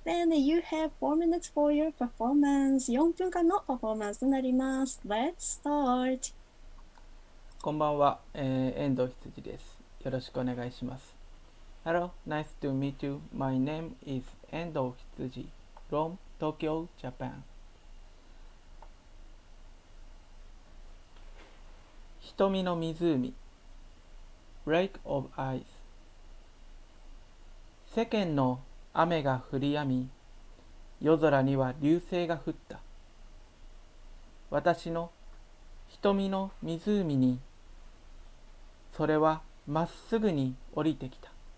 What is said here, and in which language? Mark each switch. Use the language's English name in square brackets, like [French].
[English] Then you have 4 minutes for your performance. [Japanese] 4分間のパフォーマンスとなります。 [English] Let's start. [Japanese] こんばんは、遠藤羊です。よろしくお願いします。 [English] Hello, nice to meet you. My name is 遠藤羊 from Tokyo, Japan. [Japanese] 瞳の湖 [English] Lake of Eyes [Japanese] 世間の雨が降り止み、夜空には流星が降った。私の瞳の湖に、それはまっすぐに降りてきた。